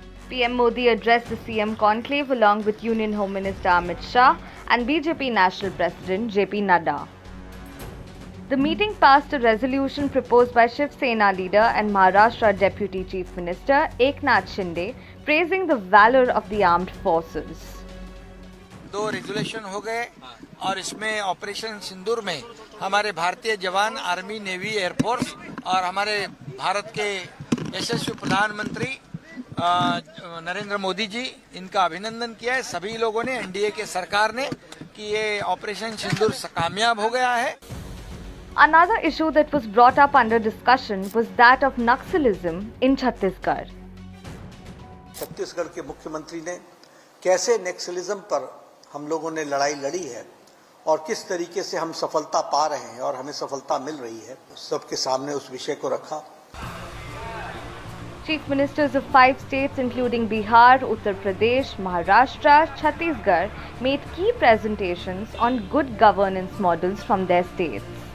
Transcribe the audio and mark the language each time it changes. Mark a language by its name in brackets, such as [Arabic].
[English] PM Modi addressed the CM conclave along with Union Home Minister Amit Shah and BJP National President JP Nadda. The meeting passed a resolution proposed by Shiv Sena leader and Maharashtra Deputy Chief Minister Eknath Shinde, praising the valor of the armed forces. [Hindi] 2 resolution हो गए और इसमें operation सिंदूर में हमारे भारतीय जवान, army, navy, air force और हमारे भारत के यशस्वी प्रधानमंत्री नरेंद्र मोदी जी, इनका अभिनंदन किया है सभी लोगों ने, एनडीए के सरकार ने, कि ये ऑपरेशन सिंदूर कामयाब हो गया है. [English] Another issue that was brought up under discussion was that of Naxalism in Chhattisgarh. [Hindi] Chhattisgarh के मुख्यमंत्री ने कैसे नक्सलिज्म पर हम लोगों ने लड़ाई लड़ी है और किस तरीके से हम सफलता पा रहे हैं और हमें सफलता मिल रही है, सबके सामने उस विषय को रखा. [English] Chief ministers of 5 states including Bihar, Uttar Pradesh, Maharashtra, Chhattisgarh made key presentations on good governance models from their states.